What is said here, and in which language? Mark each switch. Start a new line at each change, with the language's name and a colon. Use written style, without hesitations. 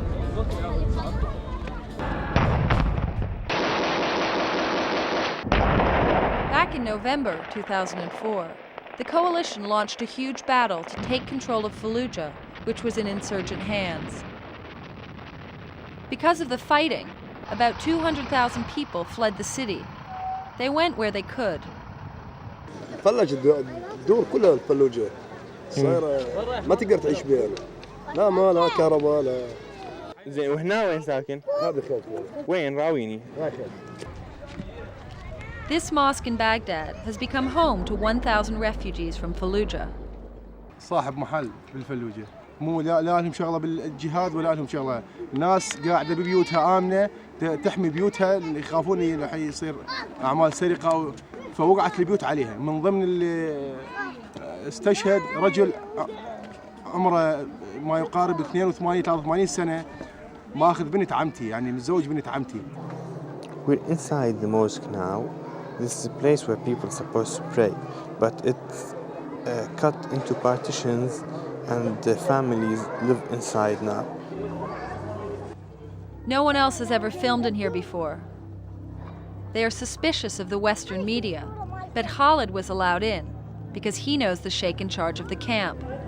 English: Back in November 2004, the coalition launched a huge battle to take control of Fallujah, which was in insurgent hands. Because of the fighting, about 200,000 people fled the city. They went where they could.
Arabic: فلج الدور كلها الفلوجة صايرة ما تقدر تعيش بها لا ماء لا كهرباء لا زين وهنا وين ساكن؟ هذا خالتي وين راويني؟
English: This mosque in Baghdad has become home to 1,000 refugees from Fallujah.
Arabic: صاحب محل بالفلوجة مو لا لهم شغلة بالجهاد ولا لهم شغلة الناس قاعدة ببيوتها آمنة تحمي بيوتها اللي يخافون راح يصير أعمال سرقة فوقعت البيوت عليها من ضمن اللي استشهد رجل عمره ما يقارب 82-83 سنة ماخذ بنت عمتي يعني متزوج بنت عمتي.
English: We're inside the mosque now. This is a place where people are supposed to pray, but it's cut into partitions and the families live inside now. No one else has ever filmed in here before. They are suspicious of the Western media, but Khalid was allowed in because he knows the sheikh in charge of the camp.